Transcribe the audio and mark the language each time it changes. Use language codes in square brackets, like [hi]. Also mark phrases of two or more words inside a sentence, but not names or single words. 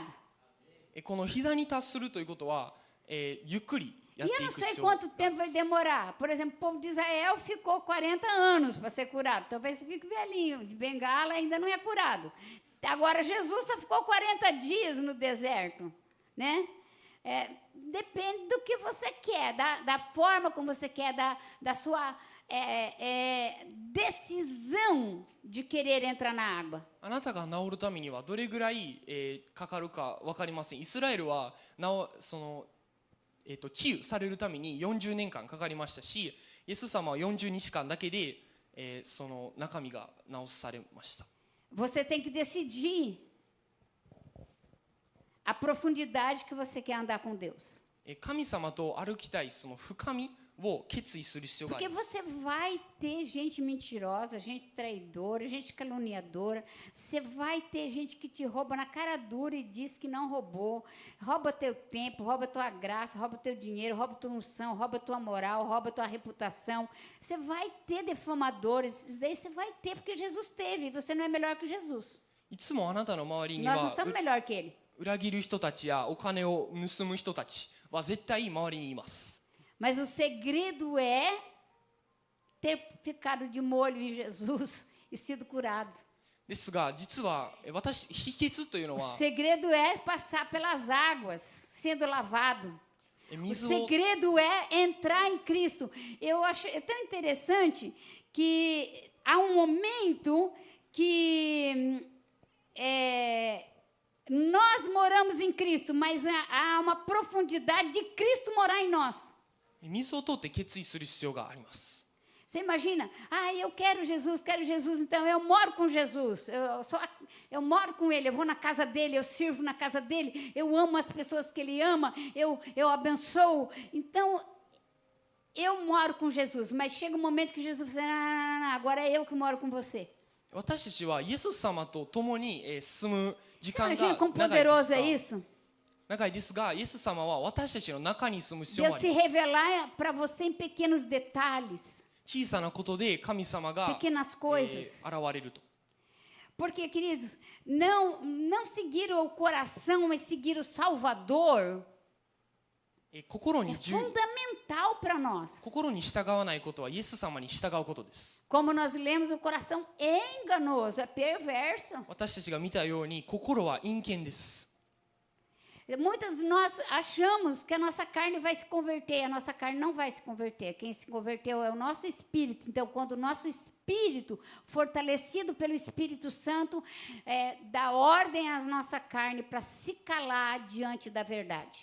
[ja] この膝に達するということは、ゆっくりやっ [pt] E [ja] て [pt] eu [ja] い [pt] não [ja] く [pt] sei [ja] 必要があり [pt] quanto [ja] ます。 [pt] tempo vai demorar. Por exemplo, o povo de Israel ficou 40 anos para ser curado. Talvez você fique velhinho, de bengala ainda não é curado. Agora, Jesus só ficou 40 dias no deserto, né? Depende do que você quer, da forma como você quer, da sua decisão de querer entrar na água. [ja] あなたが治るためにはどれぐらい、かかるか分かりません。イスラエルは治癒されるために40年間かかりましたし、イエス様は40日間だけで、その中身が治されました。 [pt] Você tem que decidir a profundidade que você quer andar com Deus. [ja] 神様と歩きたいその深みを決意する必要があ [pt] Porque [ja] ります。 [pt] você vai ter gente mentirosa, gente traidora, gente caluniadora. Você vai ter gente que te rouba na cara dura e diz que não roubou. Rouba teu tempo, rouba tua graça, rouba teu dinheiro, rouba tua unção, rouba tua moral, rouba tua reputação. Você vai ter defamadores. Isso daí você vai ter porque Jesus teve. E você não é melhor que Jesus. [ja] いつもあなたの周りに [pt] Nós não [ja] は [pt] somos melhor que ele. [ja] 裏切る人たちやお金を盗む人たちは絶対周りにいます。 [pt] Mas o segredo é ter ficado de molho em Jesus e sido curado. [ja] ですが実は秘訣というの [pt] O [ja] は [pt] segredo é passar pelas águas, sendo lavado. O [ja] 水を [pt] segredo é entrar em Cristo. Eu acho tão interessante que há um momento que nós moramos em Cristo, mas há uma profundidade de Cristo morar em nós. [ja] 水を通って決意する必要があります。 [pt] Você imagina? Eu quero Jesus, então eu moro com Jesus. Eu moro com Ele, eu vou na casa dEle, eu sirvo na casa dEle, eu amo as pessoas que Ele ama, eu abençoo. Então, eu moro com Jesus, mas chega um momento que Jesus diz, não, agora é eu que moro com você. [ja] 私たちはイエス様と共に進む時 [pt] Você [ja] 間 [pt] imagina [ja] が [pt] quão [ja] 長い [pt] poderoso [ja] で [pt] é [ja] す [pt] isso? [ja] 長いですが、イエス様は私たちの中に住む必要も [pt] Deus [ja] あ [pt] se [ja] ります。 [pt] revelar para você em pequenos detalhes, [ja] 小さなことで神様が、 [pt] pequenas coisas. [ja] 現れると。 [pt] Porque, queridos, não seguir o coração, mas seguir o Salvador [ja] 心 [pt] é [ja] に [pt] fundamental para nós. [ja] 心に従わないことはイエス様に従うことです。 [pt] Como nós lemos, o coração é enganoso, é perverso. [ja] 私たちが見たように心は陰険です。 [pt] Muitas de nós achamos que a nossa carne vai se converter, a nossa carne não vai se converter. Quem se converteu é o nosso espírito. Então, quando o nosso espírito, fortalecido pelo Espírito Santo, dá ordem à nossa carne para se calar diante da verdade.